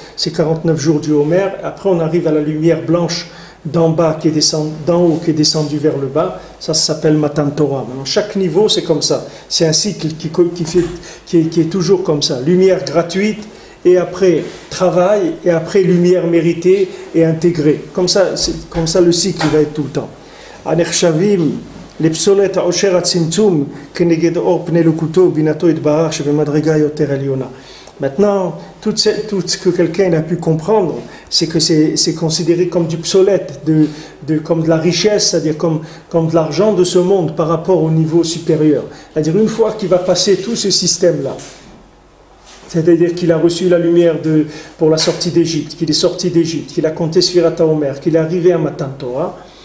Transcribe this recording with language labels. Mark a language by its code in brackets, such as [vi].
[fr] C'est 49 jours du Homer. Après, on arrive à la lumière blanche d'en bas, d'en haut qui est descendue vers le bas. Ça s'appelle Matan Torah. Maintenant, chaque niveau, c'est comme ça. C'est un cycle qui est toujours comme ça. Lumière gratuite, et après travail, et après lumière méritée et intégrée. Comme ça le cycle va être tout le temps. Anershavim. [he] לפסולת העושר הצמצום כנגד אור פני לקוטו ובינתו יתברך שבמדרגה יותר עליונה. [fr] Maintenant, tout ce que quelqu'un a pu comprendre, c'est que c'est considéré comme du psolète, comme de la richesse, c'est-à-dire comme de l'argent de ce monde par rapport au niveau supérieur. C'est-à-dire une fois qu'il va passer tout ce système-là, c'est-à-dire qu'il a reçu la lumière pour la sortie d'Égypte, qu'il est sorti d'Égypte, qu'il a compté Sfirat HaOmer, qu'il est arrivé à Matan Torah.